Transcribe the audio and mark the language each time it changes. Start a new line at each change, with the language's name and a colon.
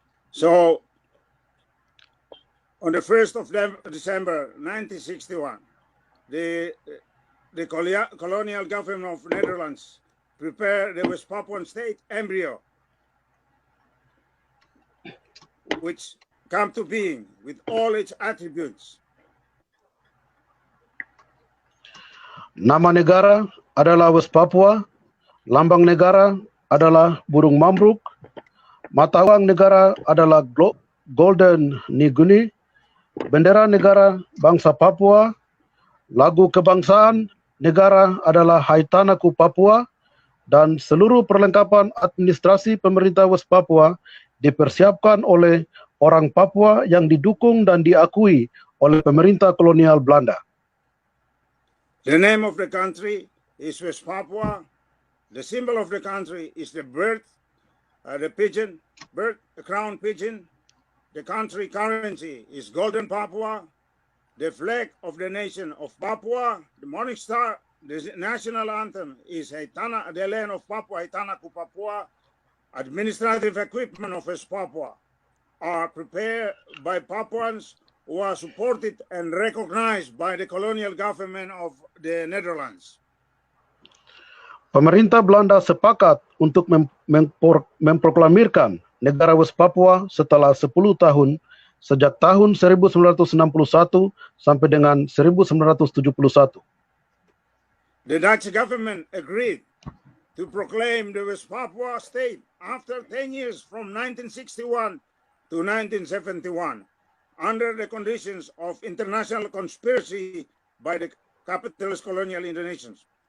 English: so on the 1st of December 1961, the colonial government of Netherlands prepared the West Papuan state embryo, which come to being with all its attributes.
Indonesian: Nama negara adalah West Papua, lambang negara adalah burung mamruk, mata uang negara adalah Golden Niguni, bendera negara bangsa Papua, lagu kebangsaan negara adalah Haitanaku Papua, dan seluruh perlengkapan administrasi pemerintah West Papua dipersiapkan oleh orang Papua yang didukung dan diakui oleh pemerintah kolonial Belanda.
English: The name of the country is West Papua. The symbol of the country is the bird, the pigeon, the crown pigeon. The country currency is Golden Papua. The flag of the nation of Papua, the Morning Star. The national anthem is Haitana, the land of Papua, Haitanaku Papua. Administrative equipment of West Papua are prepared by Papuans who are supported and recognized by the colonial government of the Netherlands.
Indonesian: Pemerintah Belanda sepakat untuk memproklamirkan negara West Papua setelah 10 tahun, sejak tahun 1961 sampai dengan 1971.
English: The Dutch government agreed to proclaim the West Papua state after 10 years from 1961 to 1971 under the conditions of international conspiracy by the capitalist colonial Indonesians.